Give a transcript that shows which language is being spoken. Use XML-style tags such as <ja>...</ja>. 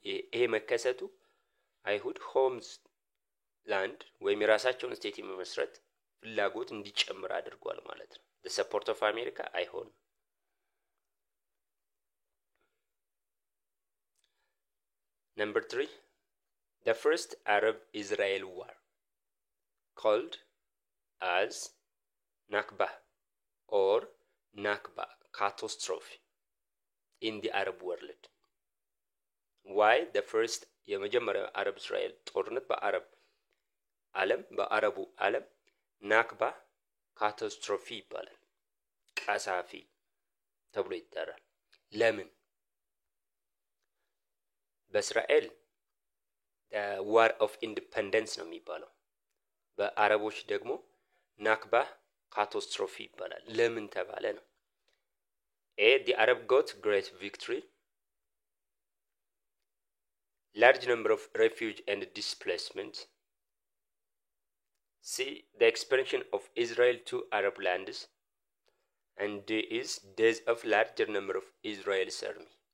<am>ይሄ መከሰቱ አይሁድ ሆምስ ላንድ ወይም የራሳቸውን ስቴት የመመስረት ፍላጎት እንዲጨምር አድርጓል ማለት ነው።</am> <en>the support of America</en> <am>አይሆንም።</am> <en>Number 3. The first Arab-Israel war, called as Nakba or Nakba catastrophe in the Arab world. Why the first</en> <am>የመጀመሪያው አረብ እስራኤል ጦርነት በአረቡ ዓለም ናክባ ካታስትሮፊ ይባላል። ቀሳፊ ተብሎ ይጠራል። ለምን? በእስራኤል</am> <en>the war of independence</en> <am>ነው የሚባለው። በአረቦች ደግሞ ናክባ ካታስትሮፊ ይባላል። ለምን ተባለ ነው?</am> <en>The Arab got great victory, large number of refuge and displacement. C. The expansion of Israel to Arab lands. And D is death of larger number of Israel's army.</en>